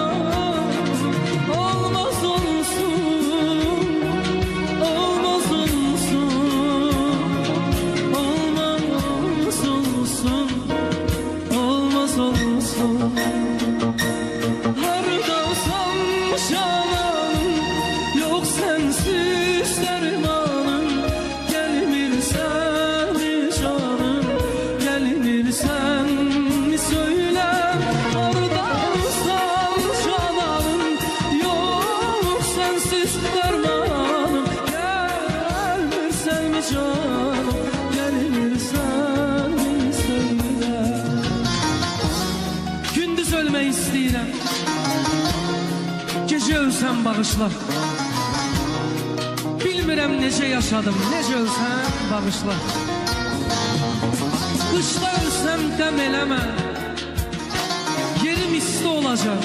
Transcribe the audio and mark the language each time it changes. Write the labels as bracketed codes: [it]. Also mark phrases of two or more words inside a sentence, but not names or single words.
[az] Olmaz olsun, olmaz olsun, olmaz olsun, olmaz olsun. Hardasan cananım, [tr] yok sensiz dermanım. [az] Gelmirsen mi canım, gelmirsen mi söyle. Hardasan cananım, [tr] yok sensiz dermanım. [az] Gelmirsen mi canım, gelmirsen mi söyle. Gündüz ölmək istəyirəm, gecə ölsəm bağışla. Bilmirəm necə yaşadım, necə ölsəm bağışla. Qışda ölsəm dəm eləmə, yerim isti olacaq.